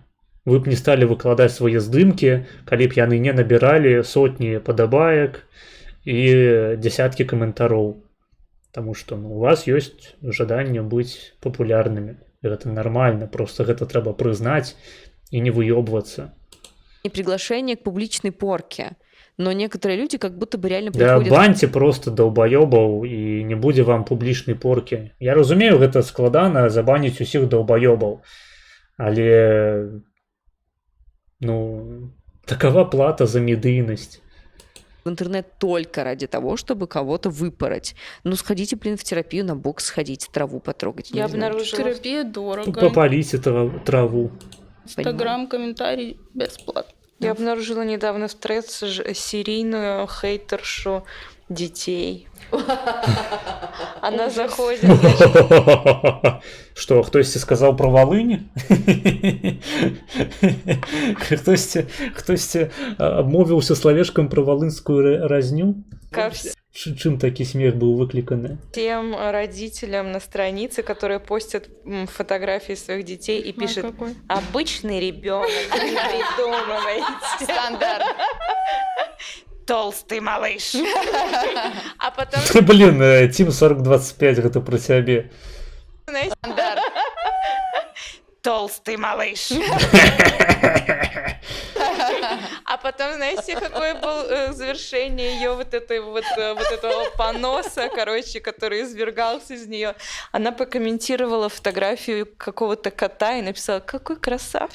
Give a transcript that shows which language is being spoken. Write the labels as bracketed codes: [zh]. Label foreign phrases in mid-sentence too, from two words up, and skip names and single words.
[be] Вы б не сталі выкладаць свае здымкі, калі б яны не набіралі сотні падабаек і дзясяткі каментароў. Таму што у вас ёсць жаданне быць папулярнымі. Гэта нармальна, просто гэта трэба прызнаць і не выёбвацца. [ru] Приглашение к публичной порке. но некоторые люди как будто бы реально Да приходят... [be] баньце просто даўбаёбаў і не будзе вам публічнай поркі. Я разумею, гэта складана забаніць усіх даўбаёбаў, але ну [ru] такова плата [be] за медыйнасць. [ru] в интернет только ради того, чтобы кого-то выпороть. Ну, сходите, блин, в терапию, на бокс сходите, траву потрогать. Я не знаю. обнаружила... Терапия дорого. [be] Попаліце траву. [ru] Инстаграм, комментарий бесплатно. Я обнаружила недавно в Threads серийную хейтершу детей. Она заходит, значит, Что, [be] хтосьці сказаў пра Валынь? Хтосьці абмовіўся словечкам пра валынскую разню? [ru] ко [be] Чым такі смех быў выкліканы? [ru] всем родителям на странице, которые постят фотографии своих детей и пишет: какой? обычный ребенок, не придумывайте. Стандарт. Толстый малыш. А потом, [be] Блін, Team 4025 гэта пра цябе. [ru] знаете, Стандарт. толстый малыш. А потом, знаете, какое было завершение ее вот этого поноса, короче, который извергался из нее? Она прокомментировала фотографию какого-то кота и написала: какой красавчик.